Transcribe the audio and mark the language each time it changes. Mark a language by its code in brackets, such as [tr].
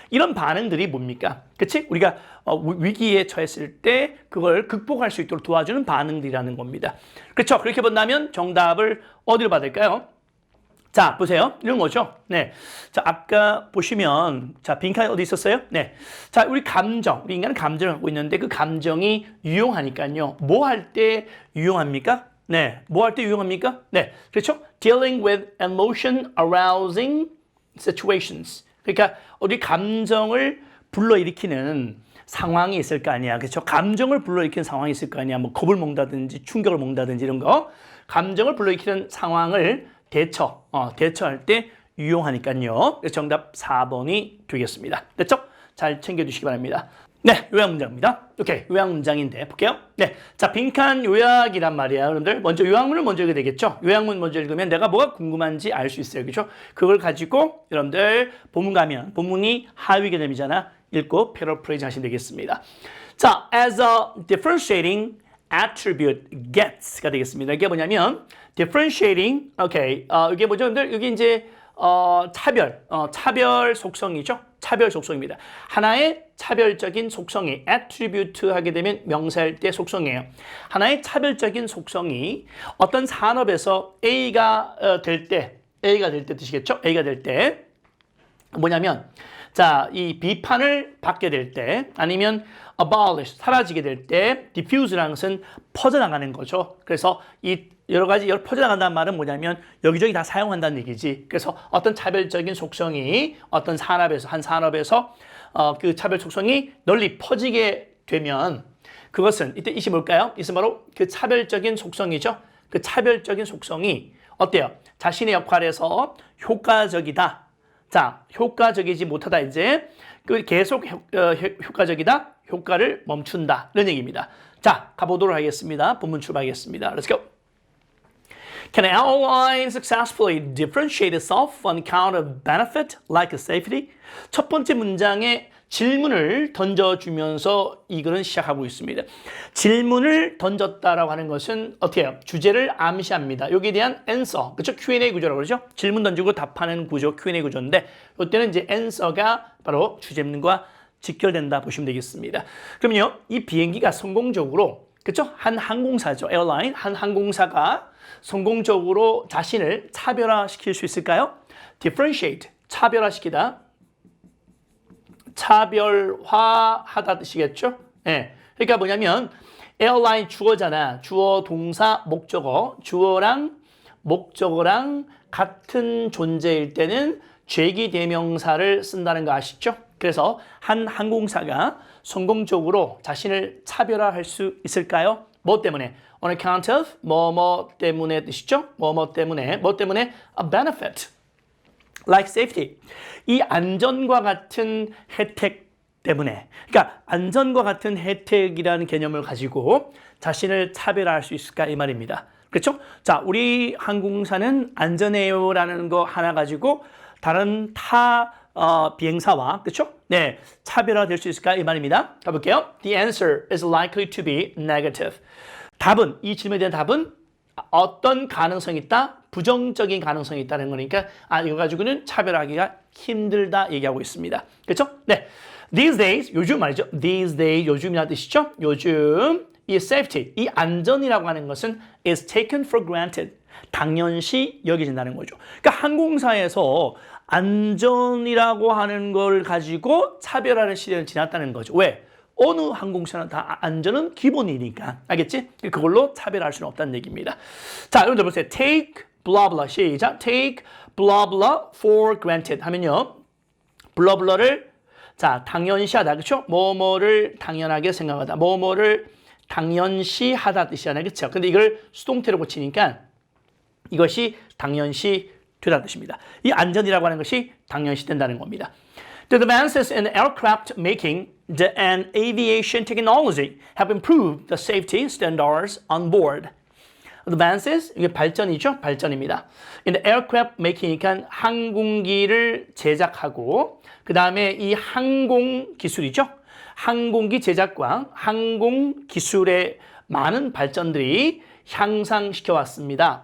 [ko] 이런 반응들이 뭡니까? 그치? 우리가 위기에 처했을 때 그걸 극복할 수 있도록 도와주는 반응들이라는 겁니다. 그렇죠? 그렇게 본다면 정답을 어디로 받을까요? 자, 보세요. 이런 거죠. 네. 자, 아까 보시면, 자, 빈칸이 어디 있었어요? 네. 자, 우리 인간은 감정을 갖고 있는데 그 감정이 유용하니까요. 뭐 할 때 유용합니까? 네. 뭐 할 때 유용합니까? 네. 그렇죠? [en] Dealing with emotion arousing situations. [ko] 그러니까 우리 감정을 불러일으키는 상황이 있을 거 아니야. 그렇죠? 감정을 불러일으키는 상황이 있을 거 아니야. 뭐 겁을 먹는다든지 충격을 먹는다든지 이런 거. 감정을 불러일으키는 상황을 대처할 때 유용하니까요. 그래서 정답 4번이 되겠습니다. 됐죠? 잘 챙겨주시기 바랍니다. 네, 요약 문장입니다. 오케이, 요약 문장인데 볼게요. 네, 자 빈칸 요약이란 말이야, 여러분들. 먼저 요약문을 먼저 읽어야 되겠죠? 요약문 먼저 읽으면 내가 뭐가 궁금한지 알 수 있어요, 그렇죠? 그걸 가지고 여러분들 본문 가면 본문이 하위 개념이잖아. 읽고 패러프레이즈 하시면 되겠습니다. 자, [en] as a differentiating attribute gets [ko] 가 되겠습니다. 이게 뭐냐면 differentiating, 이게 뭐죠? 여기 이제 차별 속성이죠. 차별 속성입니다. 하나의 차별적인 속성이 attribute 하게 되면 명사일 때 속성이에요. 하나의 차별적인 속성이 어떤 산업에서 A가 될 때 뜻이겠죠? A가 될 때 뭐냐면 자, 이 비판을 받게 될 때 아니면 abolish, 사라지게 될 때 diffuse라는 것은 퍼져나가는 거죠. 그래서 이 여러 가지 퍼져나간다는 말은 뭐냐면 여기저기 다 사용한다는 얘기지. 그래서 어떤 차별적인 속성이 어떤 한 산업에서 그 차별 속성이 널리 퍼지게 되면 그것은 이때 이시 뭘까요? 이것은 바로 그 차별적인 속성이죠. 그 차별적인 속성이 어때요? 자신의 역할에서 효과적이다. 자, 효과적이지 못하다 이제 그 계속 효과적이다. 효과를 멈춘다. 이런 얘기입니다. 자, 가보도록 하겠습니다. 본문 출발하겠습니다. [en] Let's go. Can an airline successfully differentiate itself on account of benefit like safety? [ko] 첫 번째 문장에 질문을 던져주면서 이거는 시작하고 있습니다. 질문을 던졌다라고 하는 것은 어떻게 해요? 주제를 암시합니다. 여기에 대한 answer, 그렇죠? Q&A 구조라고 그러죠? 질문 던지고 답하는 구조, Q&A 구조인데 이때는 이제 answer가 바로 주제문과 직결된다 보시면 되겠습니다. 그럼요, 이 비행기가 성공적으로 그렇죠? 한 항공사죠. 에어라인, 한 항공사가 성공적으로 자신을 차별화시킬 수 있을까요? differentiate, 차별화시키다. 차별화하다 뜻이겠죠? 네. 그러니까 뭐냐면 에어라인 주어잖아. 주어, 동사, 목적어. 주어랑 목적어랑 같은 존재일 때는 죄기대명사를 쓴다는 거 아시죠? 그래서 한 항공사가 성공적으로 자신을 차별화할 수 있을까요? 뭐 때문에? [en] On account of [ko] 뭐뭐 때문에 뜻이죠? 뭐뭐 때문에 [en] a benefit like safety. [ko] 이 안전과 같은 혜택 때문에. 그러니까 안전과 같은 혜택이라는 개념을 가지고 자신을 차별화할 수 있을까 이 말입니다. 그렇죠? 자, 우리 항공사는 안전해요라는 거 하나 가지고 다른 비행사와 그렇죠? 네, 차별화될 수 있을까 이 말입니다. 가볼게요. [en] The answer is likely to be negative. [ko] 답은 이 질문에 대한 답은 어떤 가능성이 있다? 부정적인 가능성이 있다는 거니까 이거 가지고는 차별하기가 힘들다 얘기하고 있습니다. 그렇죠? 네. [en] These days, [ko] 요즘 말이죠. These days, 요즘이라는 뜻이죠. 요즘 이 safety, 이 안전이라고 하는 것은 [en] is taken for granted. [ko] 당연시 여겨진다는 거죠. 그러니까 항공사에서 안전이라고 하는 걸 가지고 차별하는 시대는 지났다는 거죠. 왜? 어느 항공사는 다 안전은 기본이니까. 알겠지? 그걸로 차별할 수는 없다는 얘기입니다. 자, 여러분들 보세요. [en] Take blah blah. [ko] 시작. [en] Take blah blah for granted [ko] 하면요. blah blah를 자, 당연시하다. 그렇죠? 뭐뭐를 당연하게 생각하다. 뭐뭐를 당연시하다 뜻이잖아요. 그렇죠? 근데 이걸 수동태로 고치니까 이것이 당연시 되다는 뜻입니다. 이 안전이라고 하는 것이 당연시 된다는 겁니다. [en] The advances in aircraft making and aviation technology have improved the safety standards on board. [ko] Advances, 이게 발전이죠? 발전입니다. In the aircraft making이니까 항공기를 제작하고 그 다음에 이 항공 기술이죠? 항공기 제작과 항공 기술의 많은 발전들이 향상시켜 왔습니다.